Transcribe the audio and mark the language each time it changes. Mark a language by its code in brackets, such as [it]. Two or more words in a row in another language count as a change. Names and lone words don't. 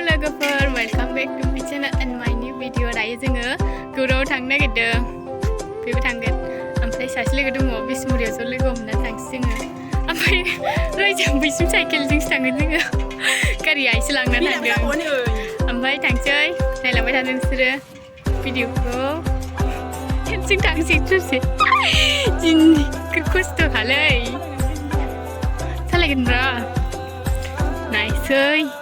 [brx] लोगोफोर [en] welcome back to my channel and my new video [brx] दायो जोङो गौराङाव थांनो नागिरदों बेबो थांगोन ओमफ्राय सासे लोगो दङ बिसमुरियाव ज' लोगो हमना थांसै जोङो ओमफ्राय रायजों बैसिम साइकेलजोंसो थांगोन जोङो गारिया एसे लांना थांदों ओमफ्राय थांसै नायलांबाय थादों नोंसोरो भिडिअखौ खेबसें थांसै ससे जि खस्थ'खालै सालायगोन र' नायसै